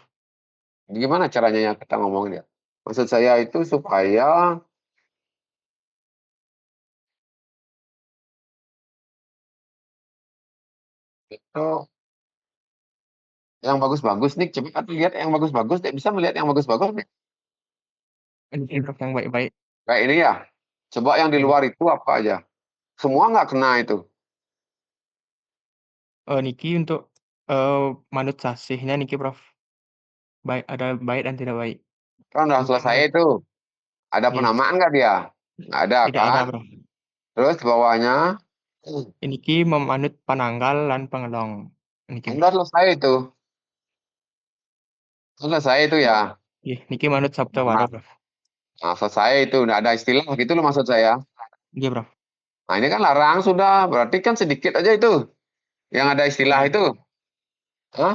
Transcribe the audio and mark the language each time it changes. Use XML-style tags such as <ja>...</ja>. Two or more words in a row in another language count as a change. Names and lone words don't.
<id>gimana caranya yang kita ngomongin ya? Maksud saya itu supaya itu yang bagus-bagus nih, coba kan lihat yang bagus-bagus, deh bisa melihat yang bagus-bagus nih. Ini, Prof, yang baik-baik. Kayak ini ya. Coba yang di Iya, Prof. luar itu apa aja? Semua nggak kena itu.</id> <ban>Niki untuk manut sasihnya Niki, Prof.</ban> <id>Baik, ada baik dan tidak baik. Kan udah Untuk selesai manut, itu. Ada iya, penamaan nggak dia? Nggak ada tidak ada, kan? Prof. Terus di bawahnya,</id> <ban>Niki memanut pananggal dan pengelong. Niki, Prof.</ban> <id>udah selesai itu. Selesai itu ya. Iya,</id> <ban>Niki manut Sabta Wara,</ban> <id>Nah,</id> <ban>Prof.</ban> <id>nah, selesai itu. Udah ada istilah gitu loh maksud saya. Iya, Prof. Nah, ini kan larang sudah. Berarti kan sedikit aja itu. Yang ada istilah Iya, itu. Hah?</id>